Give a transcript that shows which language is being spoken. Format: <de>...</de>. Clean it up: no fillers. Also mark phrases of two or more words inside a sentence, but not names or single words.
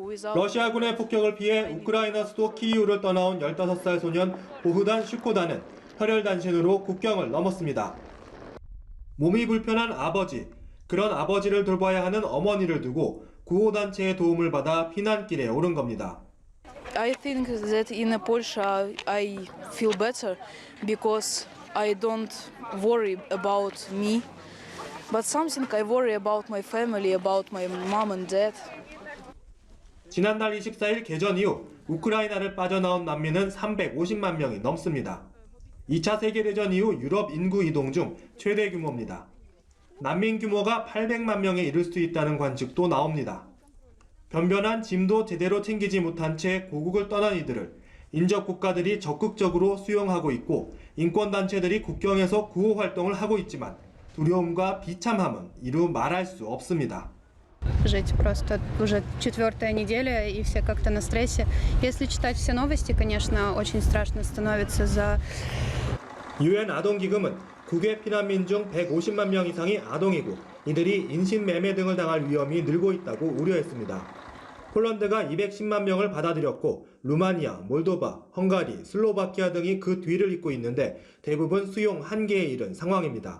<ko>러시아군의 폭격을 피해 우크라이나 수도 키이우를 떠나온 15살 소년 보흐단 슈코다는 혈혈단신으로 국경을 넘었습니다. 몸이 불편한 아버지, 그런 아버지를 돌봐야 하는 어머니를 두고 구호단체의 도움을 받아 피난길에 오른 겁니다.</ko> <en>I think that in Polska I feel better because I don't worry about me. But something I worry about my family, about my mom and dad.</en> <ko>지난달 24일 개전 이후 우크라이나를 빠져나온 난민은 350만 명이 넘습니다. 2차 세계대전 이후 유럽 인구 이동 중 최대 규모입니다. 난민 규모가 800만 명에 이를 수 있다는 관측도 나옵니다. 변변한 짐도 제대로 챙기지 못한 채 고국을 떠난 이들을 인접 국가들이 적극적으로 수용하고 있고 인권단체들이 국경에서 구호 활동을 하고 있지만 두려움과 비참함은 이루 말할 수 없습니다.</ko> <ru>Жить просто уже 4-я неделя, и все как-то на стрессе. Если читать все новости, конечно, очень страшно становится за...</ru> <ko>유엔 아동기금은 국외 피난민 중 150만 명 이상이 아동이고 이들이 인신매매 등을 당할 위험이 늘고 있다고 우려했습니다. 폴란드가 210만 명을 받아들였고 루마니아, 몰도바, 헝가리, 슬로바키아 등이 그 뒤를 잇고 있는데 대부분 수용 한계에 이른 상황입니다.</ko>